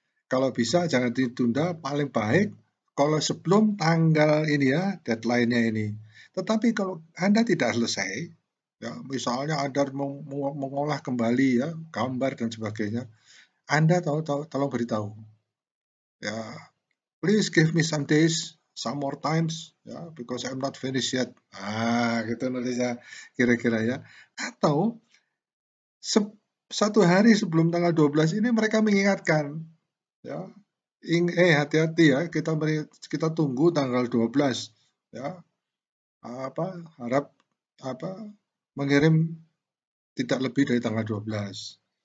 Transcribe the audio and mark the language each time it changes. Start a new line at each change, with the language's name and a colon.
Indonesian: Kalau bisa jangan ditunda, paling baik kalau sebelum tanggal ini ya, deadline-nya ini. Tetapi kalau Anda tidak selesai, ya, misalnya Anda mengolah kembali ya, gambar dan sebagainya, Anda tolong beritahu.
English: Ya, please give me some days, some more times, ya, because I'm not finished yet.
Indonesian: Gitu nulisnya kira-kira ya. Atau satu hari sebelum tanggal 12 ini mereka mengingatkan, ya, hati-hati ya, kita tunggu tanggal 12 ya. Harap mengirim tidak lebih dari tanggal 12.